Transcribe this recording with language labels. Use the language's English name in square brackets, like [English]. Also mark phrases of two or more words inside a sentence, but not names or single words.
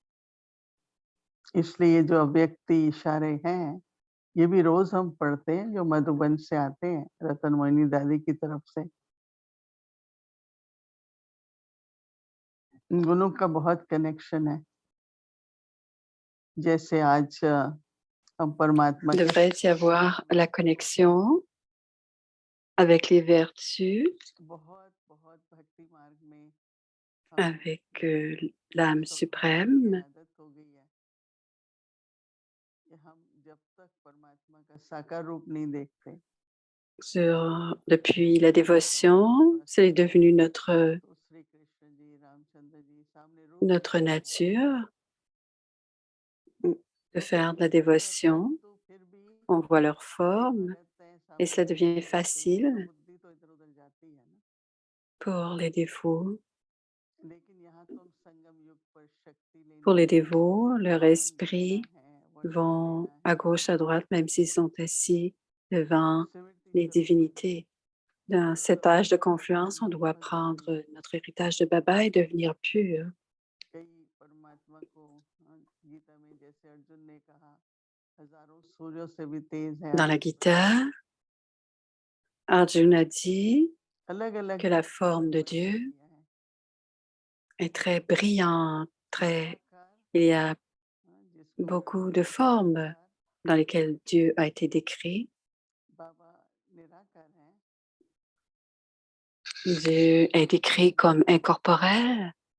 [Hindi] इसलिए जो अव्यक्ति इशारे हैं, ये भी रोज हम पढ़ते हैं, जो मधुबन से आते हैं, रतन मोहिनी दादी की तरफ से। इन गुणों का बहुत कनेक्शन है। जैसे आज हम परमात्मा [French] Il devrait y avoir la connexion avec les vertus, [Hindi] बहुत बहुत भक्ति मार्ग में [French] avec l'âme suprême. [Hindi] आदत हो गई है कि हम जब तक परमात्मा का साकार रूप नहीं देखते, [French] Depuis la dévotion, c'est devenu [Hindi] तो श्री कृष्ण जी, रामचंद्र जी सामने रूप [French] notre nature de faire de la dévotion. [Hindi] तो फिर भी [French] On voit leur forme [Hindi] रहते हैं, [French] et [Hindi] सामने [French] cela [Hindi] रूप नहीं [French] devient [Hindi] देखते हैं, तो [French] facile [Hindi] बुद्धि तो इधर उधर जाती है ना। [French] pour les dévots. [Hindi] लेकिन यहाँ तो हम संगम युग पर शक्ति [French] Pour [Hindi] लेनी [French] les [Hindi] है, [French] dévots, leur [Hindi] पावन बनना [French] esprit [Hindi] है, वरदान [French] vont [Hindi] लेना [French] à [Hindi] है। [French] gauche, à droite, même s'ils sont assis devant [Hindi] स्मृति [French] les [Hindi] स्वरूप [French] divinités. Dans cet âge de confluence, on doit prendre notre héritage de Baba et devenir pur. [Hindi] कई परमात्मा को गीता में जैसे अर्जुन ने कहा, हजारों सूर्यों से भी तेज है। [French] Dans la Gita, Arjuna dit [Hindi] अलग अलग [French] que la forme de Dieu est très brillante, il y a beaucoup de formes dans lesquelles Dieu a été décrit. Dieu est décrit comme incorporel.